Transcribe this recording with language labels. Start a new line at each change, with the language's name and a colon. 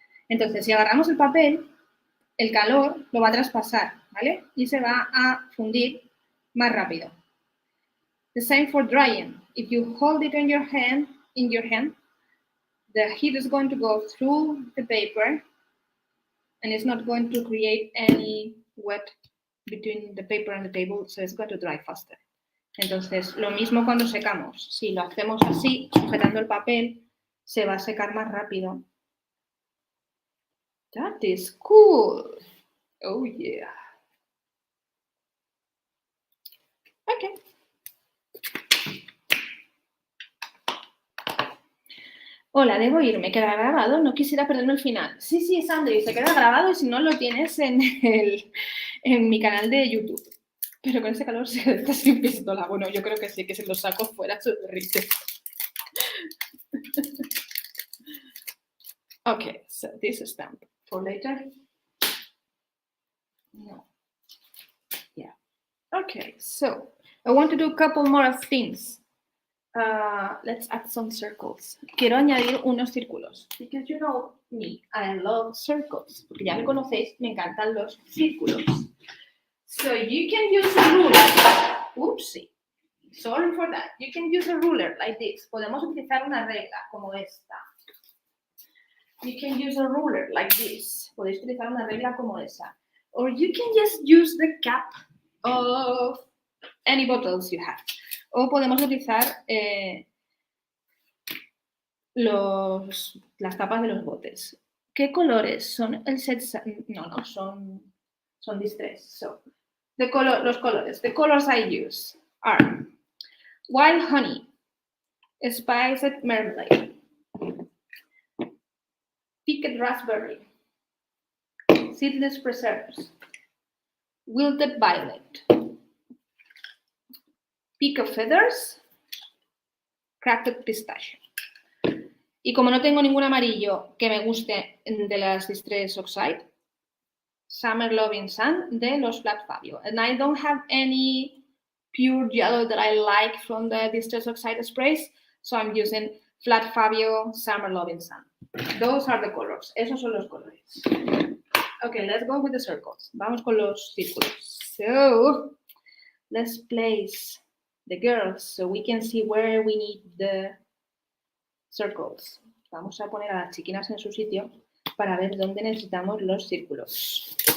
Spanish: Entonces, si agarramos el papel, el calor lo va a traspasar, ¿vale? Y se va a fundir más rápido.
English: The same for drying. If you hold it in your hand, the heat is going to go through the paper and it's not going to create any wet between the paper and the table, so it's going to dry faster.
Spanish: Entonces, lo mismo cuando secamos. Si lo hacemos así, sujetando el papel, se va a secar más rápido.
English: That is cool. Oh, yeah. Okay.
Spanish: Hola, debo irme. ¿Queda grabado? No quisiera perderme el final. Sí, sí, Sandri, se queda grabado y si no lo tienes en mi canal de YouTube. Pero con ese calor se está sin pistola. Bueno, yo creo que sí, que si lo saco fuera se derrite.
English: Okay, so this is stamp for later. No. Yeah. Okay, so I want to do a couple more of things. Let's add some circles.
Spanish: Quiero añadir unos círculos.
English: Because you know me, I love circles.
Spanish: Porque ya me conocéis, me encantan los círculos.
English: So you can use a ruler. Oopsie. Sorry for that. You can use a ruler like this.
Spanish: Podemos utilizar una regla como esta.
English: You can use a ruler like this.
Spanish: Podéis utilizar una regla como esa.
English: Or you can just use the cap of any bottles you have.
Spanish: O podemos utilizar las tapas de los botes. ¿Qué colores son el set? No, son Distress. So, los colores.
English: The colors I use are wild honey, spiced marmalade, picked raspberry, seedless preserves, wilted violet, pick of feathers, cracked pistachio.
Spanish: Y como no tengo ningún amarillo que me guste de las Distress Oxide, Summer Loving Sun de los Flat Fabio.
English: And I don't have any pure yellow that I like from the Distress Oxide sprays, so I'm using Flat Fabio Summer Loving Sun. Those are the colors.
Spanish: Esos son los colores.
English: Okay, let's go with the circles.
Spanish: Vamos con los círculos.
English: So, let's place the girls so we can see where we need the circles.
Spanish: Vamos a poner a las chiquinas en su sitio para ver dónde necesitamos los círculos.